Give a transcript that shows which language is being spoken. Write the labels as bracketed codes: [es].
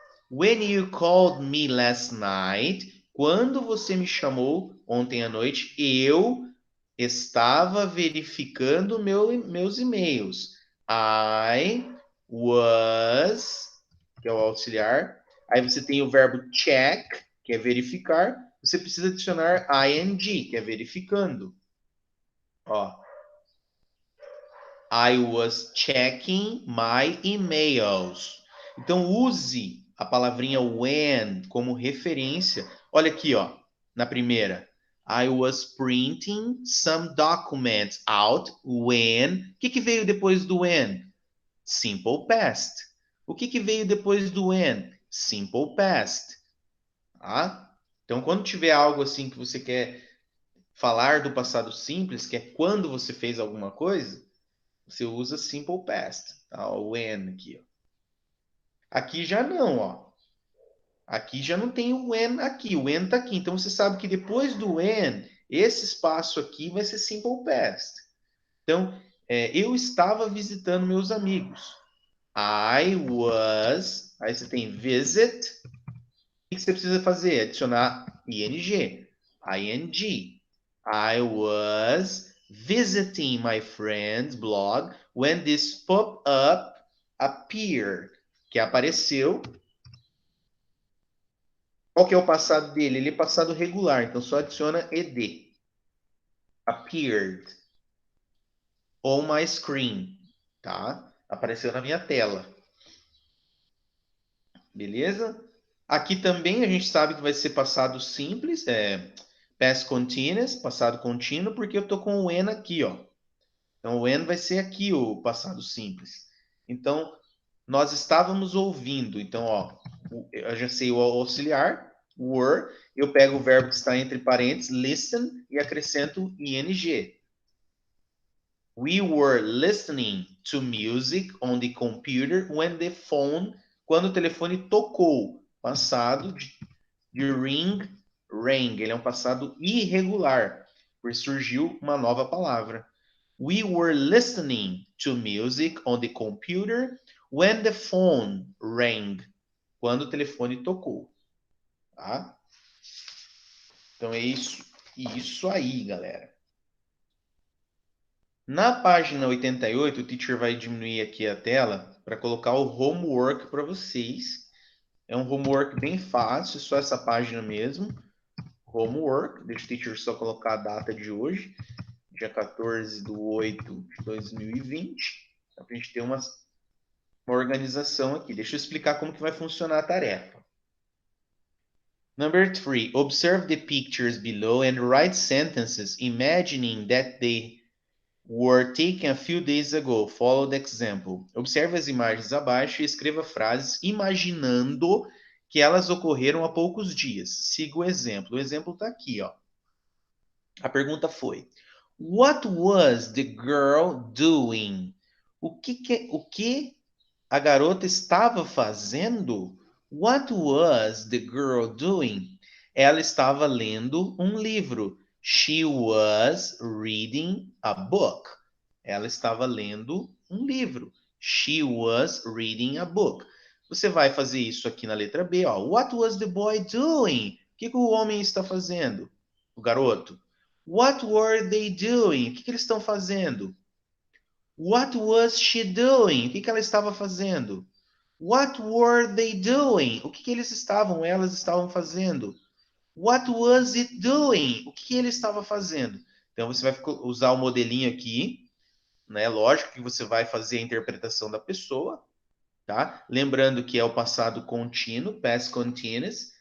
[en] When you called me last night, [pt] quando você me chamou ontem à noite, eu estava verificando meus e-mails. [en] I was, [pt] que é o auxiliar. Aí você tem o verbo check, que é verificar. Você precisa adicionar ing, que é verificando. Ó. [en] I was checking my emails. [pt] Então use a palavrinha when como referência. Olha aqui, ó, na primeira. [en] I was printing some documents out when. [pt] O que veio depois do when? Simple past. O que veio depois do when? Simple past. Tá? Então, quando tiver algo assim que você quer falar do passado simples, que é quando você fez alguma coisa, você usa simple past, tá? O when aqui, ó. Aqui já não, ó. Aqui já não tem o when aqui, o when tá aqui. Então você sabe que depois do when, esse espaço aqui vai ser simple past. Então, eu estava visitando meus amigos. [en] I was. [pt] Aí você tem visit. O que você precisa fazer? Adicionar ing. ing. [en] I was visiting my friend's blog when this pop-up appeared. [pt] Que apareceu. Qual que é o passado dele? Ele é passado regular, então só adiciona ed. [en] Appeared. On my screen. Tá? [pt] Apareceu na minha tela. Beleza? Aqui também a gente sabe que vai ser passado simples, past continuous, passado contínuo, porque eu tô com o when aqui, ó. Então o when vai ser aqui o passado simples. Então nós estávamos ouvindo. Então, ó, eu já sei o auxiliar, were, eu pego o verbo que está entre parênteses, listen, e acrescento ing. [en] We were listening to music on the computer when the phone, [pt] quando o telefone tocou. Passado de ring, rang. Ele é um passado irregular, porque surgiu uma nova palavra. [en] We were listening to music on the computer when the phone rang. [pt] Quando o telefone tocou. Tá? Então é isso aí, galera. Na página 88, o teacher vai diminuir aqui a tela para colocar o homework para vocês. É um homework bem fácil, só essa página mesmo. Homework, deixa o teacher só colocar a data de hoje, dia 14/8/2020, para a gente ter uma organização aqui. Deixa eu explicar como que vai funcionar a tarefa. [en] Number 3, observe the pictures below and write sentences imagining that they were taken a few days ago. Follow the example. [pt] Observe as imagens abaixo e escreva frases imaginando que elas ocorreram há poucos dias. Siga o exemplo. O exemplo está aqui, ó. A pergunta foi: [en] What was the girl doing? [pt] O que a garota estava fazendo? [en] What was the girl doing? [pt] Ela estava lendo um livro. [en] She was reading a book. [pt] Ela estava lendo um livro. [en] She was reading a book. [pt] Você vai fazer isso aqui na letra B, ó. [en] What was the boy doing? [pt] O que o homem está fazendo? O garoto. [en] What were they doing? [pt] O que eles estão fazendo? [en] What was she doing? [pt] O que ela estava fazendo? [en] What were they doing? [pt] O que elas estavam fazendo? [en] What was it doing? [pt] O que ele estava fazendo? Então você vai usar o modelinho aqui, né? Lógico que você vai fazer a interpretação da pessoa, tá? Lembrando que é o passado contínuo, past continuous.